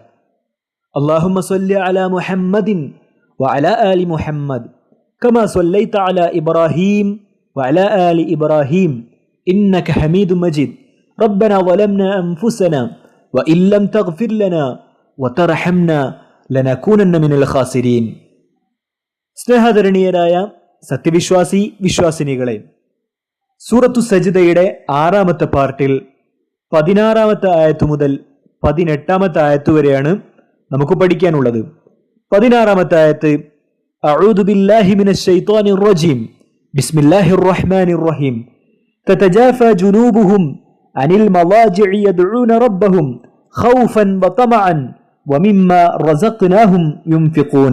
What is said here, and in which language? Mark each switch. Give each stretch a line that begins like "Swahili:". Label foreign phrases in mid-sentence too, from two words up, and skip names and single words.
Arabic: اللهم صل على محمد وعلى آل محمد كما صليت على إبراهيم وعلى آل إبراهيم إنك حميد مجيد. ربنا ظلمنا أنفسنا وإن لم تغفر لنا وترحمنا لنكونن من الخاسرين.
Malayalam: സ്നേഹധരണീയരായ സത്യവിശ്വാസി വിശ്വാസിനികളെ, സൂറത്തു സജ്ദയുടെ 6-ാമത്തെ പാർട്ടിൽ 16-ാമത്തെ ആയത്ത് മുതൽ 18-ാമത്തെ ആയത്ത് വരെയാണ് നമുക്ക് പഠിക്കാനുള്ളത്.
Arabic: 16-ാമത്തെ ആയത്ത്, أعوذ بالله من الشيطان الرجيم بسم الله الرحمن الرحيم تتجافى جنوبهم عن المضاجع يدعون ربهم خوفا وطمعا ومما رزقناهم ينفقون.